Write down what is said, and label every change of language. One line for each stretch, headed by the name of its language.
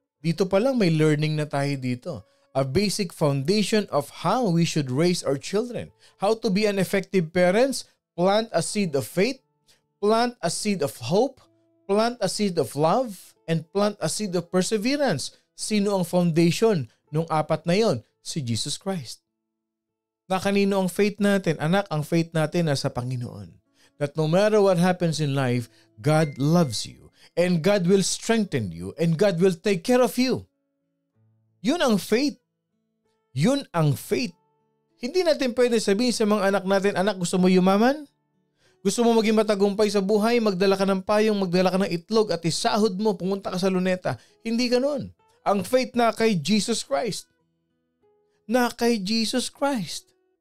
Filipino: Dito pa lang may learning na tayo dito.
English: A basic foundation of how we should raise our children. How to be an effective parents, plant a seed of faith, plant a seed of hope, plant a seed of love, and plant a seed of perseverance.
Filipino: Sino ang foundation nung apat na yon? Si Jesus Christ. Na kanino ang faith natin? Anak, ang faith natin nasa Panginoon.
English: That no matter what happens in life, God loves you. And God will strengthen you. And God will take care of you.
Filipino: Yun ang faith. Yun ang faith. Hindi natin pwede sabihin sa mga anak natin, anak, gusto mo yumaman? Gusto mo maging matagumpay sa buhay? Magdala ka ng payong, magdala ka ng itlog at isahod mo, pumunta ka sa luneta. Hindi ganun. Ang faith na kay Jesus Christ. Na kay Jesus Christ.